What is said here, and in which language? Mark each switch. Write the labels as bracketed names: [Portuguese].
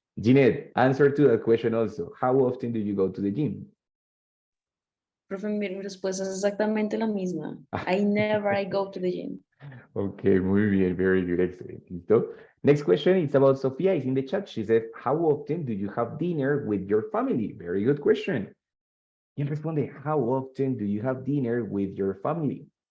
[English] Jeanette, answer to that question also. How often do you go to the gym? [Spanish] Profe, mi respuesta es exactamente la misma. [English] I never go to the gym. Okay, [Spanish] muy bien, [English] very good, excellent. ¿Listo? Next question is about Sofia. It's in the chat. She said, how often do you have dinner with your family? Very good question. [Spanish] ¿Quién responde? [English] How often do you have dinner with your family?